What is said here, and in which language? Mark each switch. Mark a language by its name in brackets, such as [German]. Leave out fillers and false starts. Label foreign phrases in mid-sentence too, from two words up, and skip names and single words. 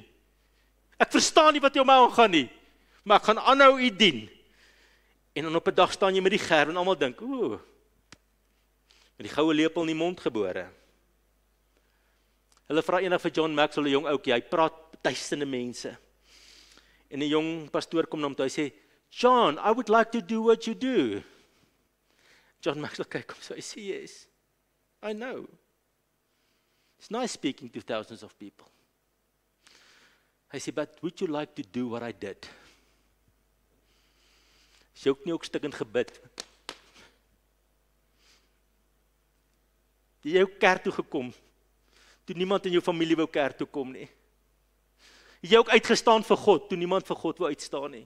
[Afrikaans] Ek verstaan nie wat jy om my aangaan nie. Maar ek gaan aanhou u dien. En dan op 'n dag staan jy met die gerwe en almal dink, met die goue lepel in die mond gebore. Hulle vra eendag vir John Maxwell, 'n jong ouetjie, hy praat duisende mense. En 'n jong pastoor kom na hom toe, hy sê, [English] John, I would like to do what you do. [Afrikaans] John Maxwell kyk hom so, hy sê, [English] yes, I know. It's nice speaking to thousands of people. [Afrikaans] Hy sê, [English] but would you like to do what I did? [Afrikaans] Is jy ook nie ook stukkend gebid? Het jy ook kerk toe gekom? Toe niemand in jou familie wou kerk toe kom nie. Het jy ook uitgestaan vir God, toe niemand vir God wou uitstaan nie.